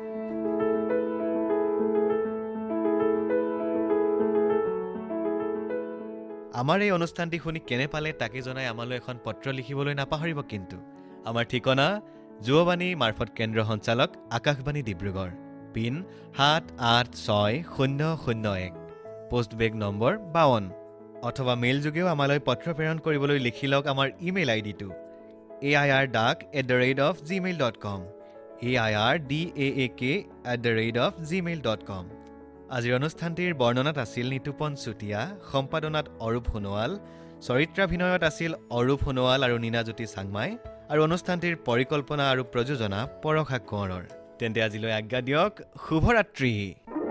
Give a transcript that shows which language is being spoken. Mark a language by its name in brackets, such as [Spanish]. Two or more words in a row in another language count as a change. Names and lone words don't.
[Assamese] আমাৰ এই অনুষ্ঠানটি শুনি কেনে পালে তাকে জনাই আমালৈ এখন পত্ৰ লিখিবলৈ নাপাহৰিব। কিন্তু আমাৰ ঠিকনা যুৱবাণী মাৰফত কেন্দ্ৰ সঞ্চালক আকাশবাণী ডিব্ৰুগড়, পিন 7860001, পোষ্ট বেগ নম্বৰ 52, অথবা মেইল যোগেও আমালৈ পত্ৰ প্ৰেৰণ কৰিবলৈ লিখি লওক আমাৰ ইমেইল আইডিটো airdak@gmail.com, airdak@gmail.com। আজিৰ অনুষ্ঠানটিৰ বৰ্ণনাত আছিল নিতুপন চুতীয়া, সম্পাদনাত অৰূপ সোণোৱাল, চৰিত্ৰাভিনয়ত আছিল অৰূপ সোণোৱাল আৰু নীনাজ্যোতি চাংমাই, আৰু অনুষ্ঠানটিৰ পৰিকল্পনা আৰু প্ৰযোজনা পৰশা কোঁৱৰৰ। তেন্তে আজিলৈ আজ্ঞা দিয়ক, শুভৰাত্ৰি।